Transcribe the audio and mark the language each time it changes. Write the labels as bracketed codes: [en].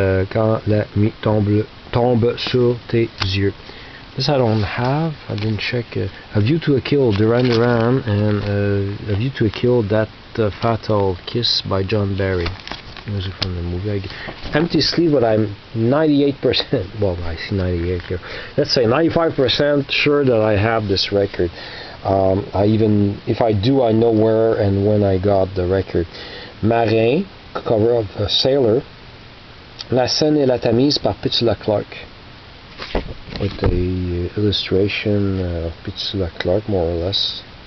[fr] Quand la nuit tombe sur tes yeux. [en] This I don't have. I didn't check. A View to a Kill, Duran Duran, and A View to a Kill, That Fatal Kiss by John Barry. Music from the movie. Empty sleeve, but I'm 98%. Well, I see 98 here. Let's say 95% sure that I have this record. If I do, I know where and when I got the record. Marin, cover of a Sailor. [fr] La Seine et la Tamise par Petula Clark. [en] With the illustration of Petula Clark, more or less.